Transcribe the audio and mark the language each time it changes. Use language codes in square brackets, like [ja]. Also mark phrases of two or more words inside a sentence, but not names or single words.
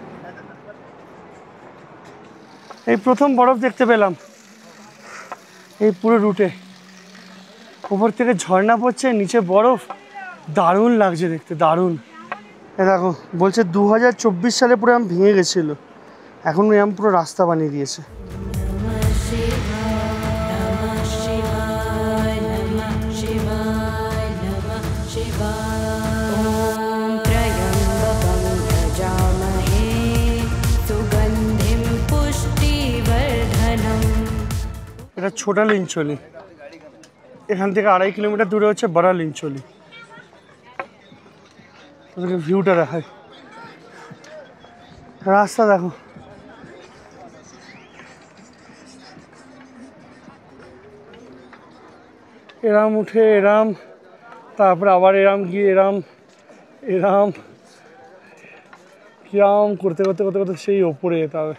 [bn] এই প্রথম বরফ দেখতে পেলাম এই পুরো রুটে। ওপর থেকে ঝর্ণা পড়ছে, নিচে বরফ, দারুণ লাগছে দেখতে, দারুণ। এ দেখো বলছে 2024 সালে পুরো আম ভেঙে গেছিলো, এখন আম পুরো রাস্তা বানিয়ে দিয়েছে। [sa] नमः शिवाय नमः शिवाय नमः शिवाय. ॐ त्र्यम्बकं यजामहे सुगन्धिं पुष्टिवर्धनम्. [bn] এটা ছোটা লিঞ্চলি, এখান থেকে 2.5 কিলোমিটার দূরে হচ্ছে বড় লিঞ্চলি। ওদেরকে ভিউটা দেখায়, রাস্তা দেখো। এরাম উঠে এরাম, তারপরে আবার এরাম গিয়ে এরাম এরাম কিরাম করতে করতে করতে করতে সেই ওপরে যেতে হবে।